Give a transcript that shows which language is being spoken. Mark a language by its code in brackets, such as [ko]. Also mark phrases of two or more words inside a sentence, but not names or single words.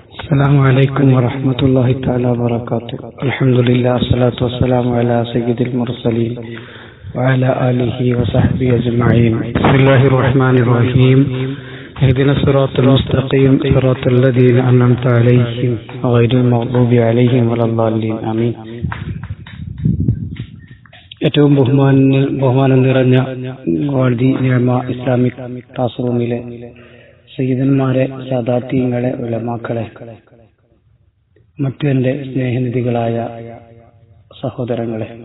[ar] السلام عليكم ورحمة الله تعالى وبركاته. الحمد لله والصلاة والسلام على سيد المرسلين وعلى آله وصحبه أجمعين. بسم الله الرحمن الرحيم. اهدنا الصراط المستقيم صراط الذين أنعمت عليهم غير المغضوب عليهم ولا الضالين. آمين. [ml] ഏറ്റവും ബഹുമാനം നിറഞ്ഞ ഗോൾഡി നിയമ ഇസ്ലാമിക് ക്ലാസ് റൂമിലെ സയ്യിദന്മാരെ, സാദാത്യങ്ങളെ, ഉലമാക്കളെ, മറ്റു എന്റെ സ്നേഹനിധികളായ സഹോദരങ്ങളെ,